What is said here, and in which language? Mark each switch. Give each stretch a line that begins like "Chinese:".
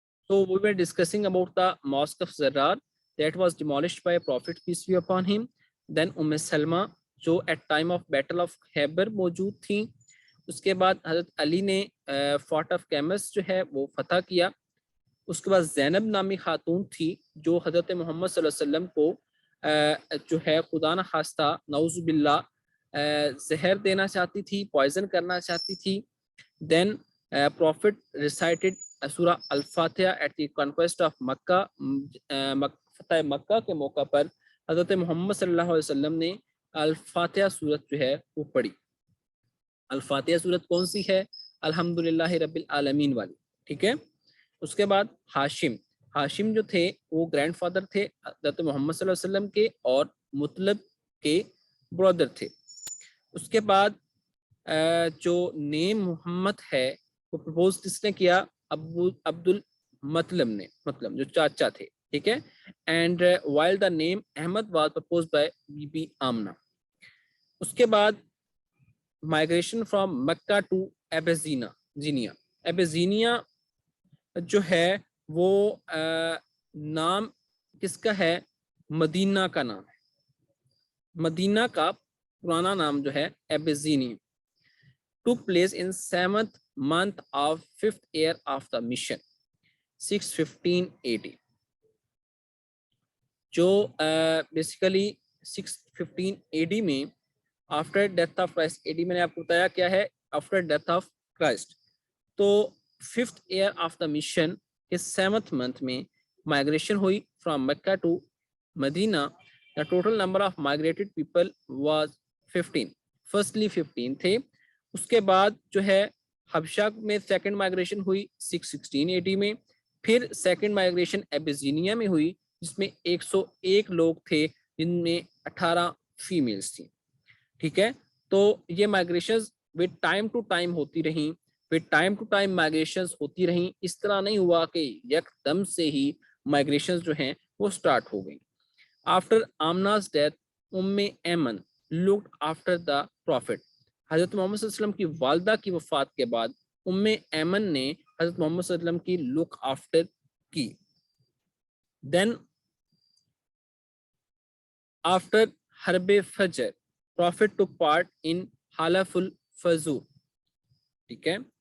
English: So we were discussing about the mosque of Zarrar that was demolished by Prophet peace be upon him. Then Salma جو at time of battle of Khyber
Urdu: موجود تھیں. اس کے بعد حضرت علی نے fort of cams جو ہے وہ فتح کیا. اس کے بعد زینب نامی خاتون تھی جو حضرت محمد صلی اللہ علیہ وسلم کو جو ہے خدا نہ خواستہ نعوذ باللہ زہر دینا چاہتی تھی, پوائزن کرنا چاہتی تھی.
English: Then prophet recited Surah al-Fatiha at the conquest of Mecca.
Urdu: فتح مکہ کے موقع پر حضرت محمد صلی اللہ علیہ وسلم نے الفاتحہ سورت جو ہے وہ پڑھی. الفاتحہ سورت کون سی ہے؟ الحمدللہ رب العالمین والی. ٹھیک ہے. اس کے بعد ہاشم جو تھے وہ گرینڈ فادر تھے حضرت محمد صلی اللہ علیہ وسلم کے اور مطلب کے برادر تھے. اس کے بعد جو نیم محمد ہے وہ پرپوز کس نے کیا؟ عبد المطلب نے, مطلب جو چاچا تھے. ٹھیک ہے.
English: And while the name Ahmad was propose by Bibi Amina.
Urdu: اس کے بعد
English: Migration from Mecca to Abyssinia.
Urdu: ایبیزینیا جو ہے وہ نام کس کا ہے؟ مدینہ کا نام ہے. مدینہ کا پرانا نام جو ہے ایبیزینیا.
English: took place in 7th month of 5th year of the mission 615 AD. جو basically 615 AD میں after death of Christ.
Urdu: AD میں نے آپ کو بتایا کیا ہے؟
English: After death of Christ.
Urdu: تو 5th year of the mission کے 7th month میں مائگریشن ہوئی
English: From Mecca to Medina. The total number of migrated people was 15.
Urdu: Firstly 15 تھے. اس کے بعد جو ہے حبشہ میں سیکنڈ مائگریشن ہوئی 616 AD میں. پھر سیکنڈ مائگریشن ایبیزینیا میں ہوئی جس میں 101 لوگ تھے جن میں 18 فیمیلز تھیں. ٹھیک ہے. تو یہ مائگریشنز
English: with time to time
Urdu: ہوتی رہیں, ٹائم ٹو ٹائم مائگریشنز ہوتی رہیں. اس طرح نہیں ہوا کہ یک دم سے ہی مائگریشنز جو ہیں وہ سٹارٹ ہو گئیں.
English: After Amina's death Ayman looked after the prophet.
Urdu: حضرت محمد صلی اللہ علیہ وسلم کی والدہ کی وفات کے بعد ایمن نے حضرت محمد صلی اللہ علیہ وسلم کی لک آفٹر کی.
English: Then after حرب فجر prophet took part in حلف الفضول.
Urdu: ٹھیک ہے.